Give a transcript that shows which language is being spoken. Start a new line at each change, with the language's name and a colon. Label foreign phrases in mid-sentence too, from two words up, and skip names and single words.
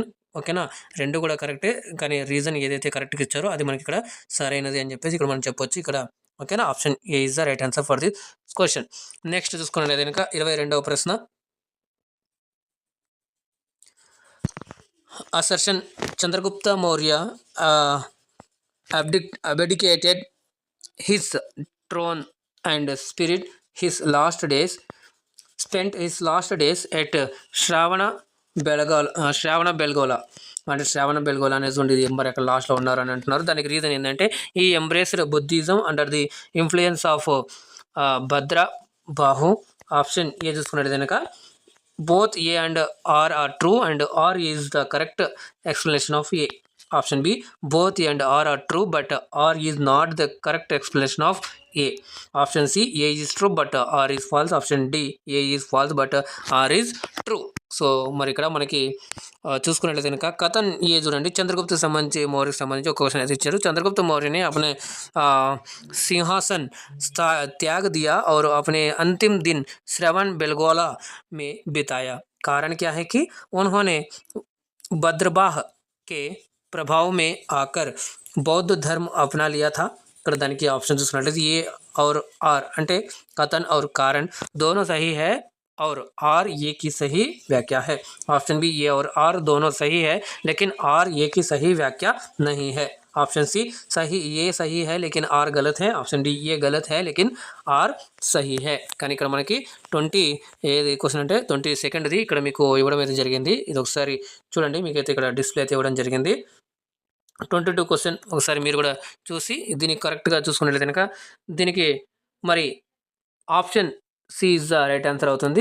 Telugu: ఓకేనా, రెండు కూడా కరెక్టే, కానీ రీజన్ ఏదైతే కరెక్ట్గా ఇచ్చారో అది మనకి ఇక్కడ సరైనది అని చెప్పేసి ఇక్కడ మనం చెప్పొచ్చు ఇక్కడ. ఓకేనా,
English: option A is the right answer for the question.
Telugu: నెక్స్ట్ చూసుకున్నట్లయితే కనుక 22వ ప్రశ్న.
English: అసర్షన్ చంద్రగుప్త మౌర్య abdicated his throne and spent his last days at శ్రావణ బెల్గోలా.
Telugu: అంటే శ్రావణ బెల్గోలా అనేది ఉండేది మరి అక్కడ లాస్ట్లో ఉన్నారు అని అంటున్నారు. దానికి రీజన్ ఏంటంటే ఈ
English: embraced Buddhism under the influence of Bhadra Bahu. ఆప్షన్ ఏ చూసుకున్నట్టు కనుక both A and R are true and R is the correct explanation of A. Option B both A and R are true but R is not the correct explanation of A. Option C A is true but R is false. Option D A is false but R is true.
Telugu: సో మరి ఇక్కడ మనకి చూసుకున్నట్లయితే కనుక కథన్ ఏ చూడండి, చంద్రగుప్త సంబంధించి మౌర్యకి సంబంధించి ఒక క్వశ్చన్ అయితే ఇచ్చారు.
Hindi: చంద్రगुप्त मौर्य ने अपने सिंहासन त्याग दिया और अपने अंतिम दिन श्रवण बेलगोला में बिताया. कारण क्या है कि उन्होंने भद्रबाह के प्रभाव में आकर बौद्ध धर्म अपना लिया था.
Telugu: ఇక్కడ దానికి ఆప్షన్ చూసుకున్నట్లయితే ఏ
Hindi: और आर అంటే कथन और कारण दोनों सही है और आर ये की सही व्याख्या है. ऑप्शन बी ए और आर दोनों सही है लेकिन आर ये की सही व्याख्या नहीं है. ऑप्शन सी सही ये सही है लेकिन आर गलत है. ऑप्शन डी ये गलत है लेकिन आर सही है.
Telugu: కానీ ఇక్కడ మనకి 20 ఏది క్వశ్చన్ అంటే 22nd ఇక్కడ మీకు ఇవ్వడం అయితే జరిగింది. ఇది ఒకసారి చూడండి, మీకైతే ఇక్కడ డిస్ప్లే అయితే ఇవ్వడం జరిగింది. 22 క్వశ్చన్ ఒకసారి మీరు కూడా చూసి దీనికి కరెక్ట్గా చూసుకున్నట్లయితే కనుక దీనికి మరి
English: option C is the right answer
Telugu: అవుతుంది.